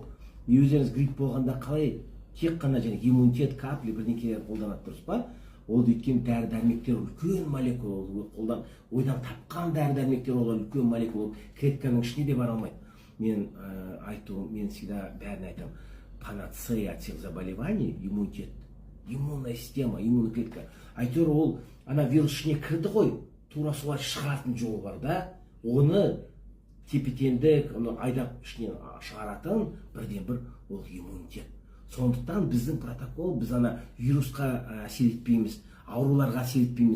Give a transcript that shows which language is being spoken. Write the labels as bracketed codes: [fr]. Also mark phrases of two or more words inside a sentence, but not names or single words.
[kk] Өздеріңіз грипп болғанда қалай тек қана иммунитет капли бірдеңкелер қолданады, дұрыс па? Ол өйткені дәрі-дәрмектер үлкен молекула, ойдан тапқан дәрі-дәрмектер олар үлкен молекула, клетканың ішіне де бара алмайды. Мен всегда бәріне айтамын, [ru] панацея от всех заболеваний иммунитет, иммунная система, иммунная клетка. [kk] Әйтеуір ол ана вирус ішіне кірді ғой, тура солай шығаратын жолы бар да, оны тепе-теңдік айдап ішінен шығаратын бірден бір ол иммунитет. Сондықтан біздің протокол, біз ана вирусқа әсер етпейміз, ауруларға әсер етпейміз.